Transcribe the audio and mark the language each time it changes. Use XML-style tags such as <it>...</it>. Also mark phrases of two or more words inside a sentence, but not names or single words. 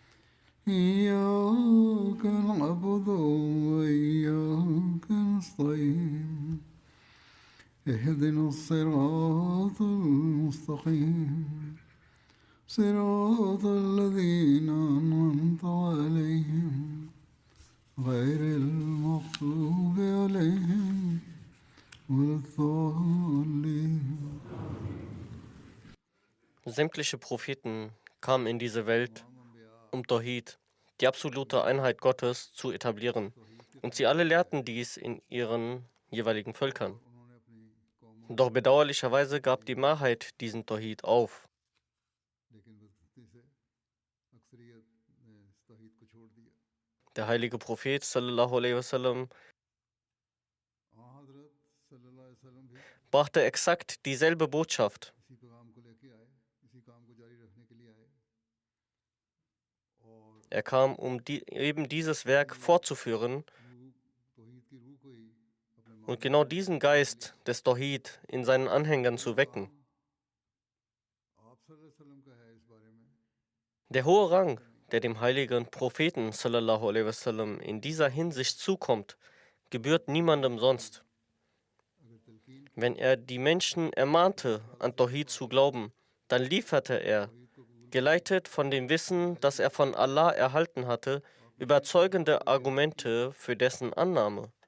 <ar>إياك نعبد وإياك نستعين اهدنا الصراط المستقيم صراط الذين أنعمت عليهم غير المغضوب عليهم ولا الضالين.</ar> <de>Sämtliche Propheten kamen in diese Welt, um Tawhid, die absolute Einheit Gottes, zu etablieren. Und sie alle lehrten dies in ihren jeweiligen Völkern. Doch bedauerlicherweise gab die Mehrheit diesen Tawhid auf. Der heilige Prophet</de> <ar>صلى الله عليه وسلم</ar> <de>brachte exakt dieselbe Botschaft. Er kam, um eben dieses Werk fortzuführen und genau diesen Geist des Tawhid in seinen Anhängern zu wecken. Der hohe Rang, der dem heiligen Propheten</de> <ar>صلى الله عليه وسلم</ar> <de>in dieser Hinsicht zukommt, gebührt niemandem sonst. Wenn er die Menschen ermahnte, an Tawhid zu glauben, dann lieferte er, geleitet von dem Wissen, das er von Allah erhalten hatte, überzeugende Argumente für dessen Annahme.</de>